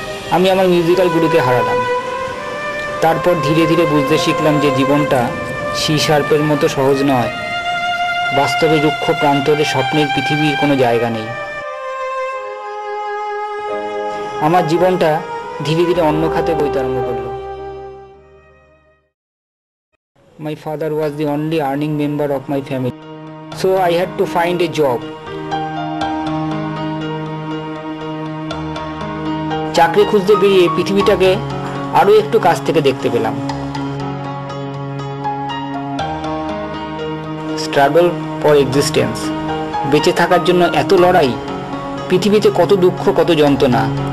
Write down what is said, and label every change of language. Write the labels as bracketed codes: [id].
[bn] আমি আমার মিউজিক্যাল গুরুকে হারালাম। তারপর ধীরে ধীরে বুঝতে শিখলাম যে জীবনটা সি-শার্পের মতো সহজ নয়। বাস্তবে রুক্ষ প্রান্তরে স্বপ্নের পৃথিবীর কোনো জায়গা নেই। আমার জীবনটা ধীরে ধীরে অন্য খাতে বইতে আরম্ভ করলো। [en] My father was the only earning member of my family, so I had to find a job. [bn] চাকরি খুঁজতে বেরিয়ে পৃথিবীটাকে আরো একটু কাছ থেকে দেখতে পেলাম। [en] struggle for existence, [bn] বেঁচে থাকার জন্য এত লড়াই, পৃথিবীতে কত দুঃখ, কত যন্ত্রণা।